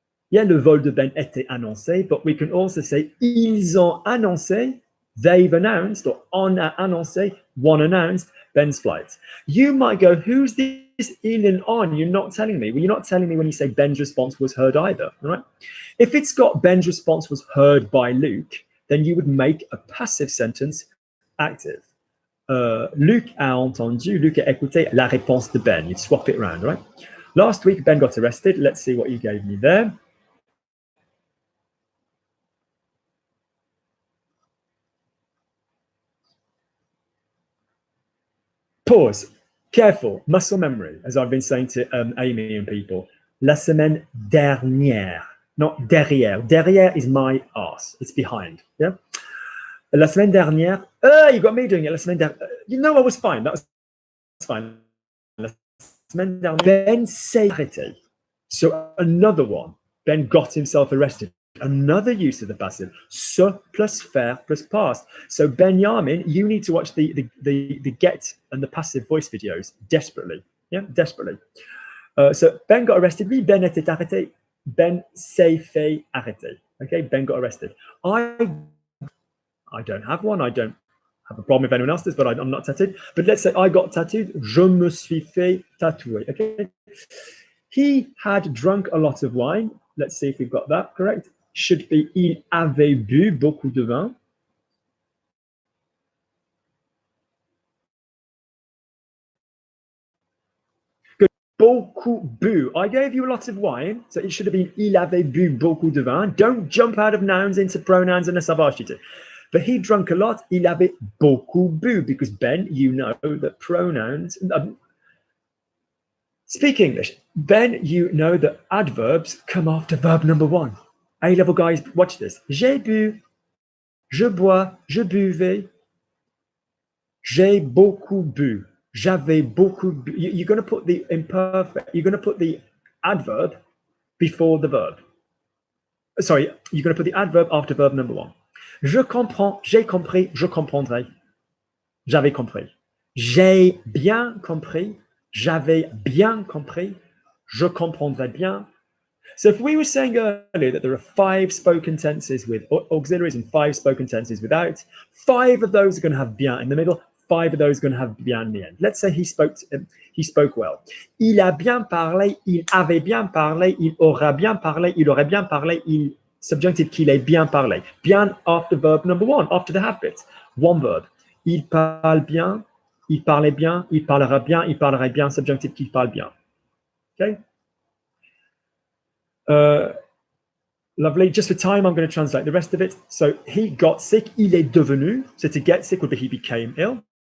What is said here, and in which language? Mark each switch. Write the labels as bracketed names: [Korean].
[English] Yeah, [French] le vol de Ben était annoncé, [English] but we can also say [French] ils ont annoncé, [English] they've announced, or [French] on a annoncé, [English] one announced, Ben's flight. You might go, who's this in on? You're not telling me. Well, you're not telling me when you say Ben's response was heard either, right? If it's got Ben's response was heard by Luke, then you would make a passive sentence active. [French] Luc a entendu, Luc a écouté la réponse de Ben. [English] You'd swap it around, right? Last week, Ben got arrested. Let's see what you gave me there. Pause. Careful. Muscle memory, as I've been saying to Amy and people. [French] La semaine dernière, not derrière. [English] Derrière is my ass. It's behind. Yeah. [French] La semaine dernière. [English] You got me doing it. [French] La semaine dernière. [English] You know, I was fine. That was fine. [French] La semaine dernière. Ben s'est arrêté. [English] So another one. Ben got himself arrested. Another use of the passive. Se plus faire plus past. So Benjamin, you need to watch the get and the passive voice videos desperately. Yeah, desperately. So Ben got arrested. Oui, [French] Ben était arrêté. Ben s'est fait arrêter. [English] Okay, Ben got arrested. I don't have one. I don't have a problem if anyone else does, but I'm not tattooed. But let's say I got tattooed. [French] Je me suis fait tatouer. [English] Okay. He had drunk a lot of wine. Let's see if we've got that correct. Should be [French] il avait bu beaucoup de vin. Good. Beaucoup bu. [English] I gave you a lot of wine, so it should have been [French] il avait bu beaucoup de vin. [English] Don't jump out of nouns into pronouns unless I've asked you to. But he drank a lot. [French] Il avait beaucoup bu, [English] because Ben, you know that pronouns. Speak English. Ben, you know that adverbs come after verb number one. A-level guys, watch this. [French] J'ai bu, je bois, je buvais, j'ai beaucoup bu, j'avais beaucoup bu. [English] You're going to put the imperfect, you're going to put the adverb before the verb. Sorry, you're going to put the adverb after verb number one. [French] Je comprends, j'ai compris, je comprendrai, j'avais compris. J'ai bien compris, j'avais bien compris, je comprendrai bien. [English] So if we were saying earlier that there are 5 spoken tenses with auxiliaries and 5 spoken tenses without, 5 of those are going to have bien in the middle, 5 of those are going to have bien in the end. Let's say he spoke well. [French] Il a bien parlé, il avait bien parlé, il aura bien parlé, il aurait bien parlé, il subjunctive qu'il ait bien parlé. [English] Bien after verb number one, after the have bit. One verb. [French] Il parle bien, il parlait bien, il parlera bien, il parlerait bien, subjunctive qu'il parle bien. [English] Okay? Lovely. Just for time, I'm going to translate the rest of it. So he got sick. [French] Il est devenu. [English] So to get sick would be he became ill.